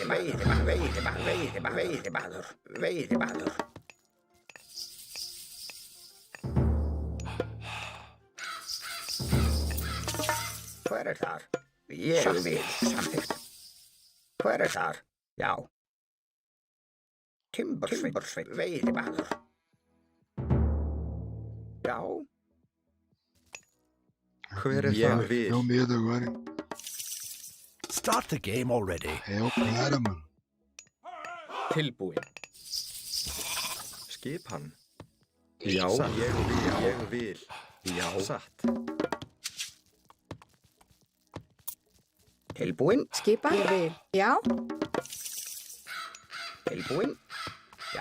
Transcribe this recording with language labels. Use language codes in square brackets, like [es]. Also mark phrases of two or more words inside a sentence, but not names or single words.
[is] Hver er þar? Ég vil. Samþykkt. Hver er þar? Já. Timbursveit. Veiðimaður. Já. Hver er Ég þar? vil. [pt] Deu medo agora, hein? [en] Start the game already. [pt] É o cara, mano. [is] Tilbúin. Skipan. Já. Satt. Ég vil. Ég vil. Já. Satt. Tilbúin. Skipan. Ég vil. Já. Tilbúin. Já.